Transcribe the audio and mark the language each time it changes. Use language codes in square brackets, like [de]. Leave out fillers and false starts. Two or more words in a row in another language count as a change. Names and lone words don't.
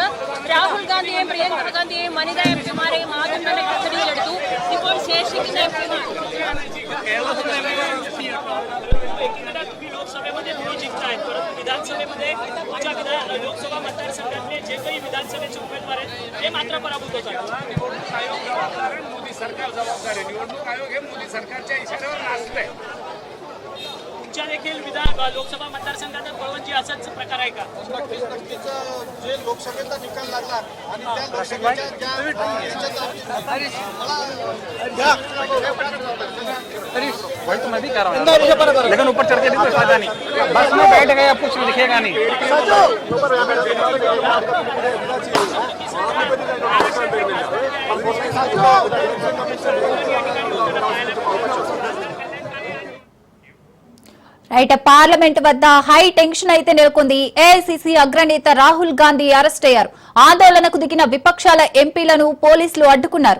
[ml] രാഹുൽ ഗാന്ധിയെയും പ്രിയങ്ക ഗാന്ധിയെയും വനിതാ എംപിമാരെയും ആദ്യം തന്നെ കസ്റ്റഡിയിലെടുത്തു. ഇപ്പോൾ ശേഷിക്കുന്ന എംപിമാർ [mr] लोकसभेमध्ये तुम्ही जिंकताय, परंतु विधानसभेमध्ये तुमच्या लोकसभा मतदारसंघातले जे काही विधानसभेचे उमेदवार आहेत ते मात्र पराभूत होत आहेत. निवडणूक आयोग जबाबदार आहे, मोदी सरकार जबाबदार आहे. निवडणूक आयोग हे मोदी सरकारच्या इशाऱ्यावर नाचतंय. तुमच्या देखील लोकसभा मतदारसंघात पवनजी असाच प्रकार आहे का? नक्कीच जे लोकसभेचा निकाल लागला आणि त्या लोकसभेच्या [hi] वही तो मैं भी कह रहा हूँ, लेकिन ऊपर चढ़ के नहीं तो फायदा नहीं, बस में बैठ गए अब कुछ दिखेगा नहीं। [te] రైట్ పార్లమెంట్ వద్ద [en] high tension [te] అయితే నెలకొంది. ఏఐసీసీ అగ్రనేత రాహుల్ గాంధీ అరెస్ట్ అయ్యారు. ఆందోళనకు దిగిన విపక్షాల ఎంపీలను పోలీసులు అడ్డుకున్నారు.